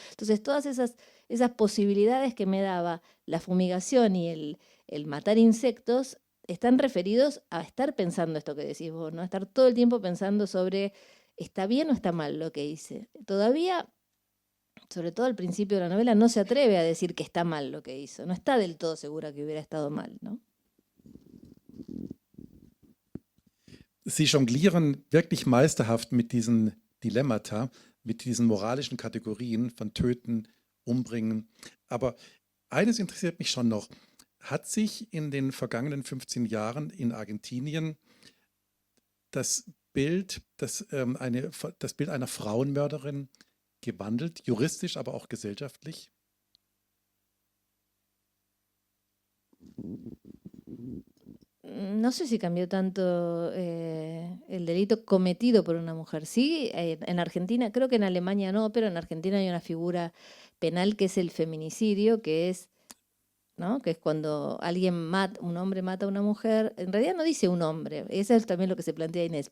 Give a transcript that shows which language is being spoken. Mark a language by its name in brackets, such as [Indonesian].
[Spanish] Entonces, todas esas posibilidades que me daba la fumigación y el matar insectos están referidos a estar pensando esto que decís vos, ¿no? Estar todo el tiempo pensando sobre, ¿está bien o está mal lo que hice? Todavía, sobre todo al principio de la novela, no se atreve a decir que está mal lo que hizo. No está del todo segura que hubiera estado mal, ¿no? [German] Sie jonglieren wirklich meisterhaft mit diesen Dilemmata, mit diesen moralischen Kategorien von Töten, Umbringen. Aber eines interessiert mich schon noch. Hat sich in den vergangenen 15 Jahren in Argentinien das Bild einer Frauenmörderin gewandelt, juristisch, aber auch gesellschaftlich? [Spanish] No sé si cambió tanto el delito cometido por una mujer. Sí, en Argentina, creo que en Alemania no, pero en Argentina hay una figura penal que es el feminicidio, que es, ¿no? Que es cuando un hombre mata a una mujer. En realidad no dice un hombre, eso es también lo que se plantea Inés.